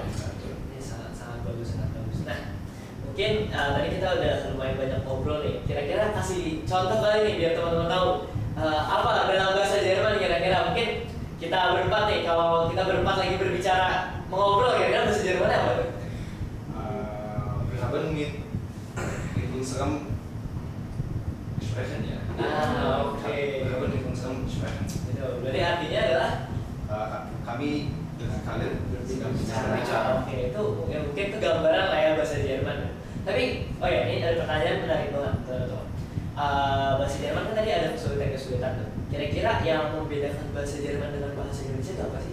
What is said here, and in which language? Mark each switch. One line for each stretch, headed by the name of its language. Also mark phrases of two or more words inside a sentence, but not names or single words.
Indonesian: Ini sangat bagus, sangat bagus. Nah, mungkin tadi kita udah lumayan banyak ngobrol nih. Kira-kira kasih contoh kali nih biar teman-teman tahu apa dalam bahasa Jerman kira-kira. Mungkin kita berempat nih, kalau kita berempat lagi berbicara mengobrol kira-kira bahasa Jerman apa tuh?
German: Wir haben mit unserem Sprechen ya.
Indonesian: Oke.
German: Wir haben mit unserem Sprechen.
Indonesian: Itu berarti artinya adalah Kami dengan kalian sedang bicara. bicara. Oke, itu ya mungkin itu gambaran lah ya bahasa Jerman. Tapi oh ya, ini ada pertanyaan menarik banget teman-teman. Bahasa Jerman kan tadi ada kesulitan tuh. Kira-kira yang membedakan bahasa Jerman dengan bahasa Indonesia itu apa sih?